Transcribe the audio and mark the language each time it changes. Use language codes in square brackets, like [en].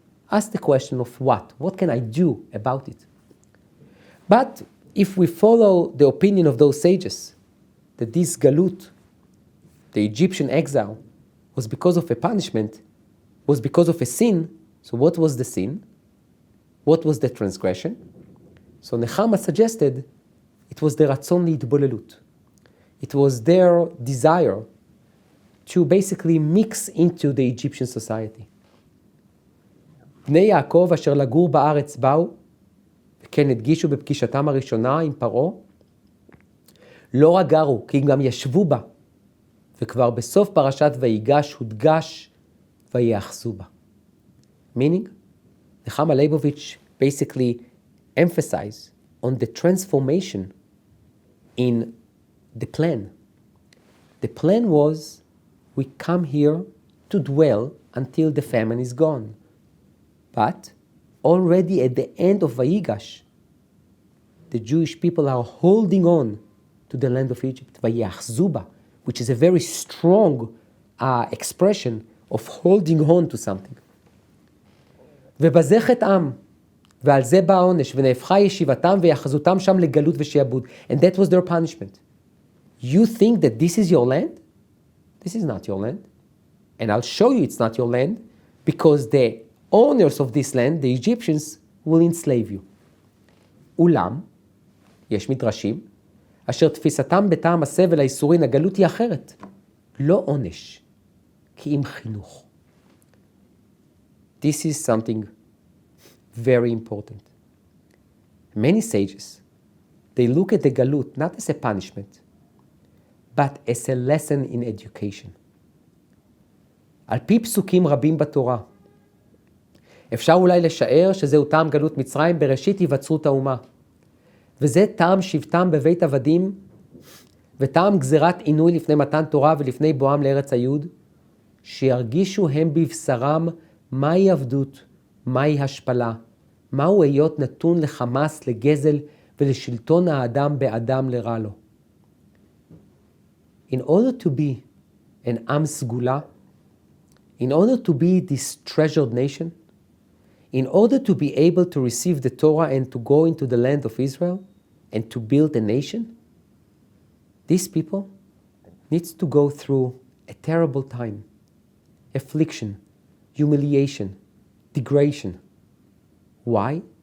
[en] Ask the question of what. What can I do about it? But if we follow the opinion of those sages, that this galut, the Egyptian exile, was because of a punishment, was because of a sin. So what was the sin? What was the transgression? So Nechama suggested it was the [he] ratzon להתבוללות. [en] It was their desire to basically mix into the Egyptian society. [he] בני יעקב אשר לגור בארץ באו, וכן הדגישו בפגישתם הראשונה עם פרעה, לא רק גרו, כי גם ישבו בה, וכבר בסוף פרשת ויגש הודגש ויאחזו בה. [en] Meaning, Nechama Leibovich basically emphasized on the transformation in the plan. The plan was, we come here to dwell until the famine is gone. But already at the end of Vayigash, the Jewish people are holding on to the land of Egypt, [he] Vayachzu ba, [en] which is a very strong expression of holding on to something. [he] ובזה חטאם, ועל זה בא העונש, ונהפכה ישיבתם ויחזותם שם לגלות ושעבוד. [en] And that was their punishment. You think that this is your land? This is not your land. And I'll show you it's not your land, because the owners of this land, the Egyptians, will enslave you. [he] אולם, יש מדרשים, אשר תפיסתם בטעם הסבל האיסורין, הגלות היא אחרת. לא עונש, כי אם חינוך. [en] This is something very important. Many sages, they look at the galut not as a punishment, but as a lesson in education. [he] על פי פסוקים רבים בתורה, אפשר אולי לשער שזהו טעם גלות מצרים בראשית היווצרות האומה. וזה טעם שבטם בבית עבדים, וטעם גזירת עינוי לפני מתן תורה ולפני בואם לארץ היוד, שירגישו הם בבשרם מהי עבדות, מהי השפלה, מהו היות נתון לחמאס, לגזל ולשלטון האדם באדם לרע לו. [en] In order to be an [he] עם סגולה, [en] in order to be this treasured nation, in order to be able to receive the Torah and to go into the land of Israel and to build a nation, these people needs to go through a terrible time, affliction, humiliation, degradation. Why?